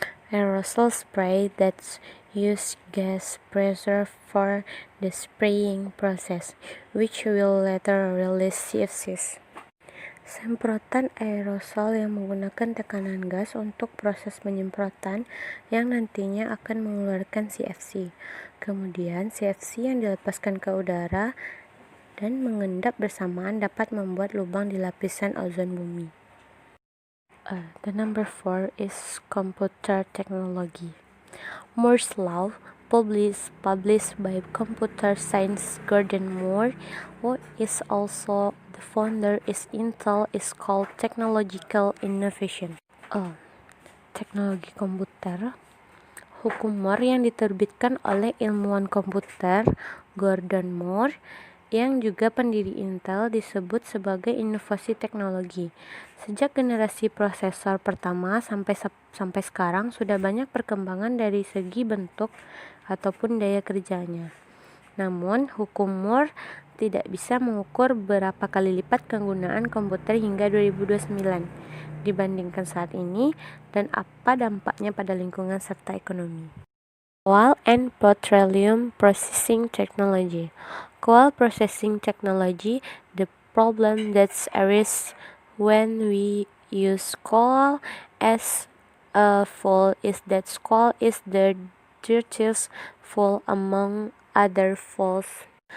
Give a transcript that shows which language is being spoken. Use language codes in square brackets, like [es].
[en] Aerosol spray that use gas pressure for the spraying process, which will later release CFCs. [id] Semprotan aerosol yang menggunakan tekanan gas untuk proses penyemprotan yang nantinya akan mengeluarkan CFC. Kemudian CFC yang dilepaskan ke udara dan mengendap bersamaan dapat membuat lubang di lapisan ozon bumi. [en] The number 4 is computer technology. Moore's law published by computer science Gordon Moore, who is also the founder is Intel, is called technological innovation. [id] Teknologi komputer. Hukum Moore yang diterbitkan oleh ilmuwan komputer Gordon Moore yang juga pendiri Intel disebut sebagai inovasi teknologi. Sejak generasi prosesor pertama sampai sekarang sudah banyak perkembangan dari segi bentuk ataupun daya kerjanya. Namun, hukum Moore tidak bisa mengukur berapa kali lipat penggunaan komputer hingga 2029 dibandingkan saat ini dan apa dampaknya pada lingkungan serta ekonomi. [en] Coal and Petroleum Processing Technology. Coal processing technology, the problem that arises when we use coal as a fuel is that coal is the dirtiest fuel among other fuels.